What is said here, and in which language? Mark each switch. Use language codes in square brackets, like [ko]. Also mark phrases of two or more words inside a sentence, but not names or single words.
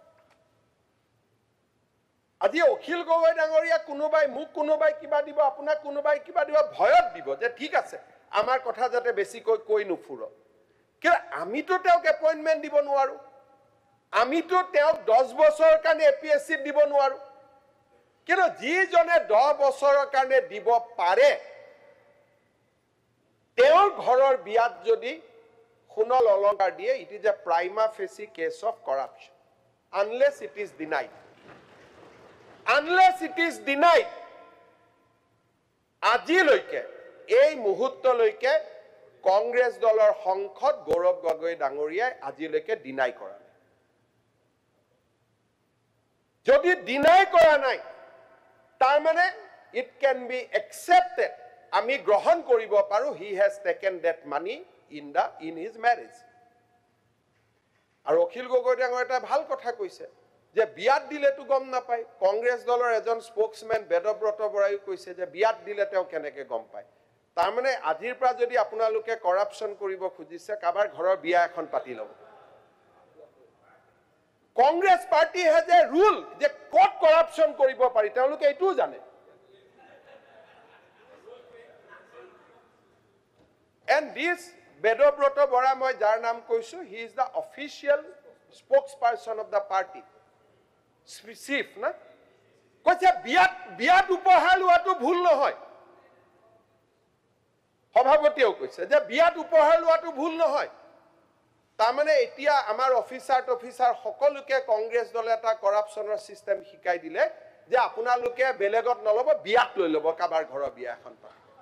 [as] আজি অখিল গগৈ ডাঙৰীয়া কোনোবাই মোক কোনোবাই কিবা দিব আপোনাক কোনোবাই কিবা দিব ভয়ত দিব যে ঠিক আছে আমাৰ কথা যাতে বেছিকৈ কৈ নুফুৰ কিন্তু আমিতো তেওঁক এপইণ্টমেণ্ট দিব নোৱাৰো আমিতো তেওঁক 10 বছৰৰ কাৰণে এপিএছচিত দিব নোৱাৰো কিন্তু যিজনে 10 বছৰৰ কাৰণে দিব পাৰে তেওঁৰ ঘৰৰ বিয়াত যদি সোণৰ অলংকাৰ দিয়ে [en] it is a prima facie case of corruption unless it is denied unless it is denied, [as] আজিলৈকে এই মুহূৰ্তলৈকে কংগ্ৰেছ দলৰ সংসদ গৌৰৱ গগৈ ডাঙৰীয়াই আজিলৈকে ডিনাই কৰা নাই। যদি ডিনাই কৰা নাই তাৰ মানে [en] it can be accepted, [as] আমি গ্ৰহণ কৰিব পাৰো [en] he has taken that money in his marriage। [as] আৰু অখিল গগৈ ডাঙৰীয়াই এটা ভাল কথা কৈছে যে বিয়াত দিলেতো গম নাপায়। কংগ্ৰেছ দলৰ এজন স্পোক্সমেন বেদব্ৰত বৰাইও কৈছে যে বিয়াত দিলে তেওঁ কেনেকে গম পায়। তাৰ মানে আজিৰ পৰা যদি আপোনালোকে কৰাপশ্যন কৰিব খুজিছে কাবাৰ ঘৰৰ বিয়া এখন পাতি ল'ব। [en] Congress party has a rule [as] যে ক'ত কৰাপশ্যন কৰিব পাৰি তেওঁলোকে এইটোও জানে। [en] And this [as] বেদব্ৰত বৰা মই যাৰ নাম কৈছো [en] he is the official spokesperson of the party, chief [as] না কৈছে বিয়াত উপহাৰ লোৱাটো ভুল নহয়। সভাপতিয়েও কৈছে যে বিয়াত উপহাৰ লোৱাটো ভুল নহয়। তাৰ মানে এতিয়া আমাৰ অফিচাৰ সকলোকে কংগ্ৰেছ দলে এটা কৰাপশ্যনৰ চিষ্টেম শিকাই দিলে যে আপোনালোকে বেলেগত নলব বিয়াত লৈ ল'ব কাবাৰ ঘৰৰ বিয়া এখন পাতিব।